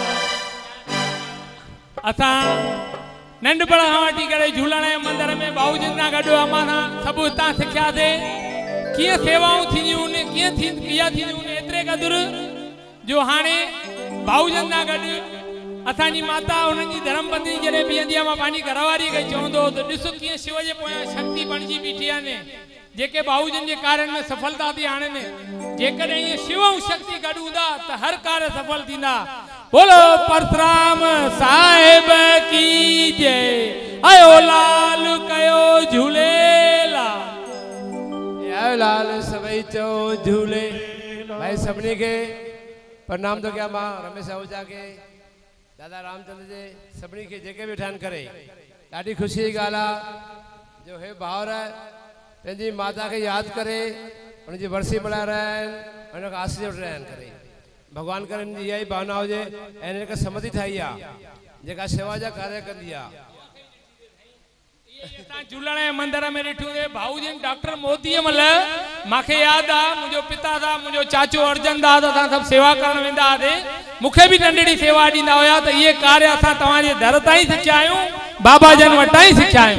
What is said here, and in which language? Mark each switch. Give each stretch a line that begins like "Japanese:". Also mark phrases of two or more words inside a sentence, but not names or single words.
Sindhi: असा नंढपण खां वठी करे झूलण जे मंदिर में भाऊजन सां गॾु अमां सभु हितां सिखियासीं कीअं सेवाऊं थींदियूं आहिनि कीअं किया थींदियूं आहिनि एतिरे क़दुरु जो हाणे भाऊजन सां गॾु असांजी माता उन्हनि जी धर्मपत्नी जॾहिं बीहंदी आहे मां पंहिंजी घरवारी खे चवंदो त ॾिसो कीअं शिव जे पोयां शक्ति बणिजी बीठी आहे जेके भाऊजन जे कार्यनि में सफलता थी आणनि जेकॾहिं ये शिव ऐं शक्ति गॾु हूंदा त हर कार्य सफल थींदा।
Hindi: बोलो परशुराम साहिब की जय।
Sindhi: आयो लाल कयो झूलेला। आयो लाल सभई चो झूले। भाई सभिनी खे प्रणाम तो क्या मां रमेश आहूजा के दादा रामचंद्र जे सभिनी खे जेके बि ठहन करे ॾाढी ख़ुशी जी ॻाल्हि आहे जो हे भाउर पंहिंजी माता के याद करे उनकी वर्सी मल्हाए रहा आहिनि उनखां आशीर्वाद वठी रहिया आहिनि करे भगवान करे इनजी इहा ई भावना हुजे ऐं इनखे समधी ठाही आहे जेका शेवा जा कार्य कंदी आहे। झूलण जे मंदिर में ॾिठूं भाऊजन डॉक्टर मोदी महिल मूंखे यादि आहे मुंहिंजो पिता था मुंहिंजो चाचो अर्जन था त असां सभु सेवा करण वेंदा हुआसीं मूंखे बि नंढड़ी सेवा ॾींदा हुया त इहे कार्य असां तव्हांजे दर तां ई सिखिया आहियूं बाबा जन वटां ई सिखिया आहियूं।